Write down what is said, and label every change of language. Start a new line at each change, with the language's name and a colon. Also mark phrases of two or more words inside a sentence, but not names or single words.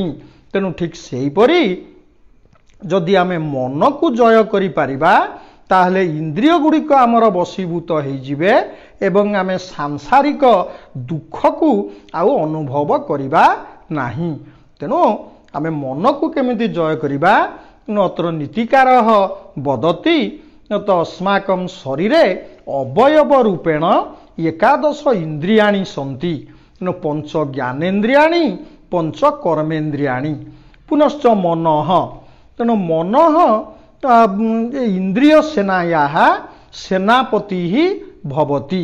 Odia: ତେଣୁ ଠିକ୍ ସେହି ପରି ଯଦି ଆମେ ମନ କୁ ଜୟ କରି ପାରିବା ତାହାହେଲେ ଇନ୍ଦ୍ରିୟ ଗୁଡ଼ିକ ଆମର ବଶୀଭୂତ ହୋଇଯିବେ ଏବଂ ଆମେ ସାଂସାରିକ ଦୁଃଖ କୁ ଆଉ ଅନୁଭବ କରିବା ନାହିଁ। ତେଣୁ ଆମେ ମନ କୁ କେମିତି ଜୟ କରିବା
Sanskrit: अत्र नीतिकार वदति न तो अस्माकं शरीरे अवयव रूपेण एकादश इंद्रियाणि सन्ति न पंच ज्ञानेन्द्रियाणि पंच कर्मेन्द्रियाणि पुनश्च मनः। तेणु मनः इंद्रिय सेनायाः सेनापति ही भवति।